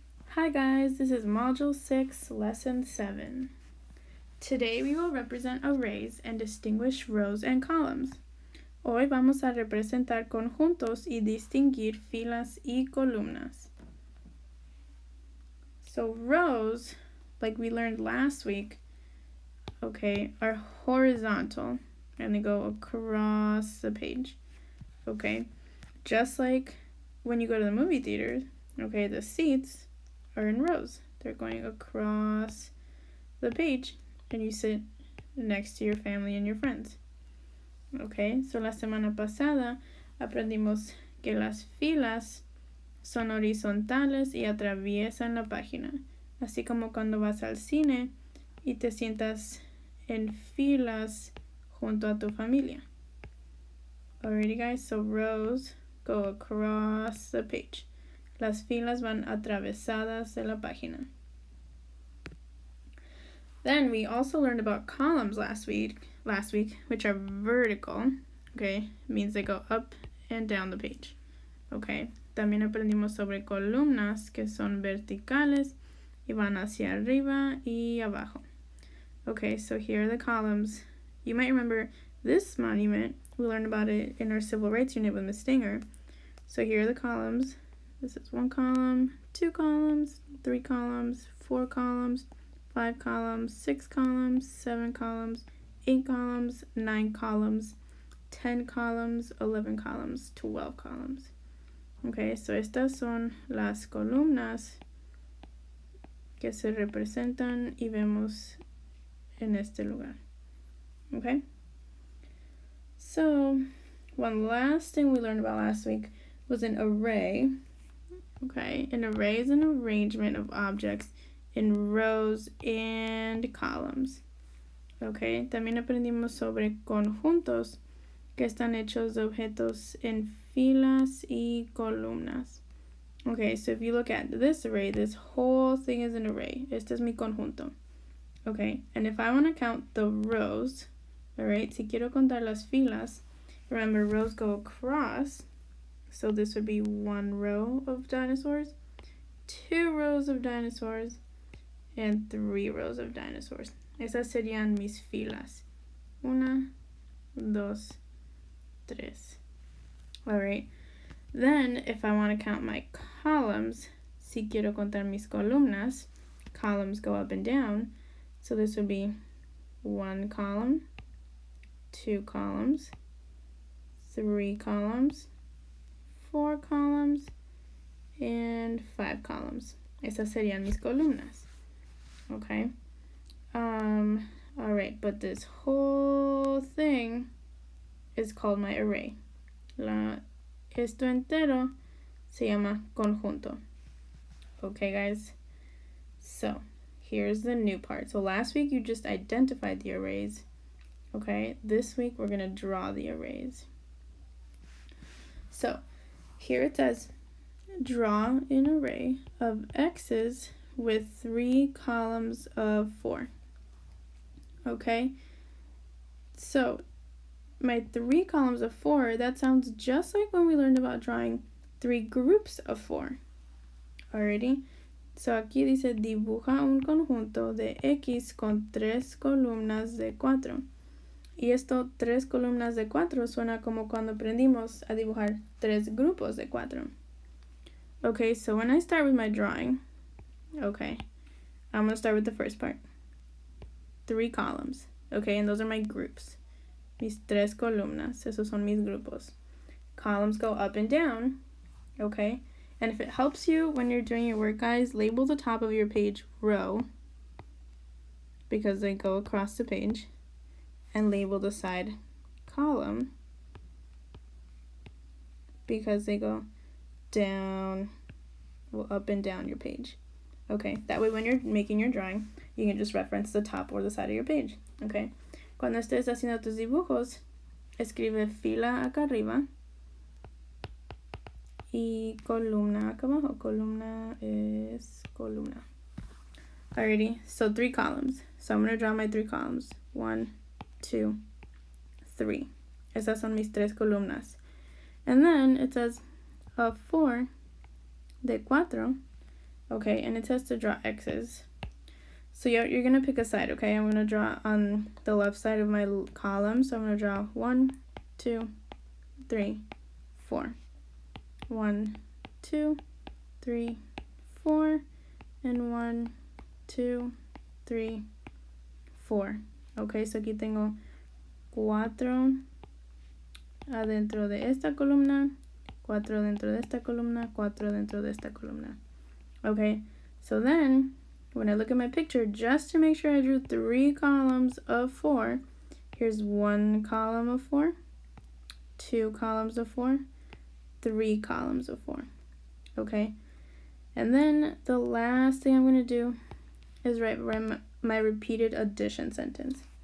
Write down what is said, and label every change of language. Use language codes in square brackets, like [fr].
[en] Hi guys, this is Module 6, Lesson 7. Today we will represent arrays and distinguish rows and columns. [es] Hoy vamos a representar conjuntos y distinguir filas y columnas. [en] So rows, like we learned last week, are horizontal and they go across the page. Just like when you go to the movie theater, the seats are in rows. They're going across the page and you sit next to your family and your friends. [es] So la semana pasada aprendimos que las filas son horizontales y atraviesan la página, así como cuando vas al cine y te sientas en filas junto a tu familia. [en] Alrighty guys, so rows go across the page. [es] Las filas van atravesadas de la página. [en] Then we also learned about columns last week, which are vertical. It means they go up and down the page. [es] También aprendimos sobre columnas que son verticales y van hacia arriba y abajo. [en] So here are the columns. You might remember this monument. We learned about it in our civil rights unit with Ms. Stinger. So here are the columns. This is 1 column, 2 columns, 3 columns, 4 columns, 5 columns, 6 columns, 7 columns, 8 columns, 9 columns, 10 columns, 11 columns, 12 columns. [es] So estas son las columnas que se representan y vemos en este lugar. [en] So one last thing we learned about last week was an array. An array is an arrangement of objects in rows and columns. [es] También aprendimos sobre conjuntos que están hechos de objetos en filas y columnas. [en] So if you look at this array, this whole thing is an array. [es] Este es mi conjunto. [en] And if I want to count the rows, [es] si quiero contar las filas, [en] remember rows go across. So this would be 1 row of dinosaurs, 2 rows of dinosaurs, and 3 rows of dinosaurs. [es] Esas serían mis filas. 1, 2, 3. Alright. [en] Then, if I want to count my columns, [es] si quiero contar mis columnas, [en] columns go up and down. So this would be 1 column, 2 columns, 3 columns, 4 columns, and 5 columns. [es] Esas serían mis columnas. [en] Alright, but this whole thing is called my array. [es] Esto entero se llama conjunto. [en] Guys? So, here's the new part. So last week you just identified the arrays. This week we're going to draw the arrays. So, here it says, draw an array of x's with 3 columns of 4. So my 3 columns of 4, that sounds just like when we learned about drawing 3 groups of 4. Alrighty. [es] So aquí dice, dibuja un conjunto de x con 3 columnas de 4. Y esto, 3 columnas de 4, suena como cuando aprendimos a dibujar 3 grupos de 4. [en] So when I start with my drawing, I'm going to start with the first part. 3 columns, and those are my groups. [es] Mis 3 columnas, esos son mis grupos. [en] Columns go up and down, And if it helps you when you're doing your work, guys, label the top of your page row, because they go across the page, and label the side column, because they go down, up and down your page. That way when you're making your drawing, you can just reference the top or the side of your page. [es] Cuando estés haciendo tus dibujos, escribe fila acá arriba y columna acá abajo. Columna es columna. [en] Alrighty, so 3 columns. So I'm going to draw my 3 columns. 1, 2, 3. [es] Esas son mis 3 columnas. [en] And then it says [es] 4 de 4 [en] Okay, and it says to draw X's. So you're going to pick a side, okay? I'm going to draw on the left side of my column. So I'm going to draw 1, 2, 3, 4. 1, 2, 3, 4. And 1, 2, 3, 4. [es] Okay, so aquí tengo 4 adentro de esta columna, 4 dentro de esta columna, 4 dentro de esta columna. [en] Okay, so then when I look at my picture, just to make sure I drew 3 columns of 4, here's 1 column of 4, 2 columns of 4, 3 columns of 4. Okay, and then the last thing I'm going to do is write my repeated addition sentence.